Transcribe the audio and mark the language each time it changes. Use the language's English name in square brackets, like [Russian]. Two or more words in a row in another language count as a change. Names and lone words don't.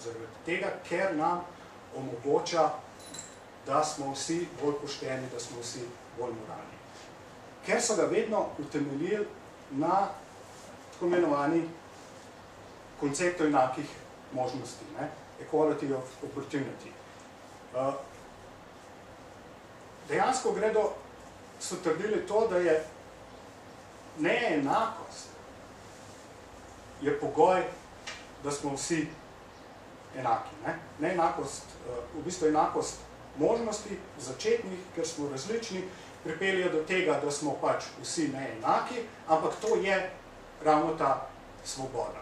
[Slovenian] Zaradi tega, ker nam omogoča, da smo vsi bolj pošteni, da smo vsi bolj moralni. Ker so ga vedno utemeljili na tako imenovani konceptu enakih možnosti, ne? [English] Equality of opportunity. [Slovenian] Dejansko so trdili to, da je neenakost je pogoj, da smo vsi enaki. Ne? Neenakost, v bistvu enakost možnosti začetnih, ker smo različni, pripeljejo do tega, da smo pač vsi neenaki, ampak to je ravno ta svoboda.